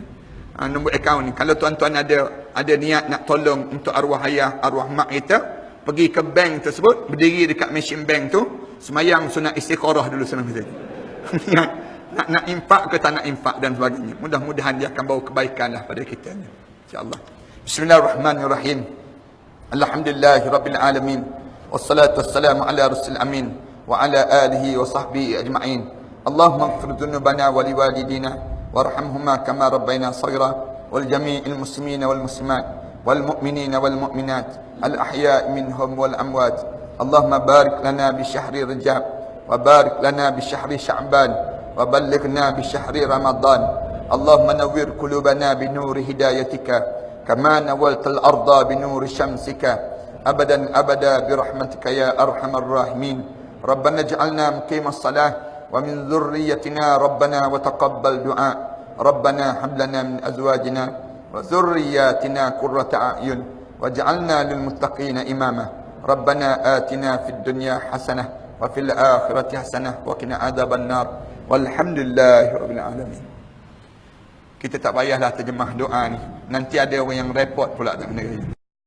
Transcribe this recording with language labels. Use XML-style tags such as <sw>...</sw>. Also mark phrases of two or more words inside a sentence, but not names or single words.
<ms>Nombor akaun ni, kalau tuan-tuan ada niat nak tolong untuk arwah ayah, arwah mak kita, pergi ke bank tersebut, berdiri dekat mesin bank tu, semayang sunat istikharah dulu senang saja. nak infak ke tak nak infak dan sebagainya. Mudah-mudahan dia akan bawa kebaikan lah pada kita,</ms> <ar>إن شاء الله. بسم الله الرحمن الرحيم. الحمد لله رب العالمين. والصلاة والسلام على رسول الأمين وعلى آله وصحبه أجمعين. اللهم اغفر ذنوبنا ولوالدينا وارحمهما كما ربيانا صغيرا ولجميع المسلمين والمسلمات والمؤمنين والمؤمنات الأحياء منهم والأموات. اللهم بارك لنا في شهر رجب وبارك لنا في شهر شعبان وبلغنا شهر رمضان. اللهم نور قلوبنا بنور هدايتك كما نورت الأرض بنور شمسك أبدا أبدا برحمتك يا أرحم الراحمين. ربنا اجعلنا مقيمي الصلاة ومن ذريتنا ربنا وتقبل دعاء ربنا هب لنا من أزواجنا وذرياتنا قرة أعين واجعلنا للمتقين إماما ربنا آتنا في الدنيا حسنة وفي الآخرة حسنة وقنا عذاب النار والحمد لله رب العالمين.</ar> <ms>Kita tak payahlah terjemah doa ni. Nanti ada orang yang repot pula tak kena.</ms>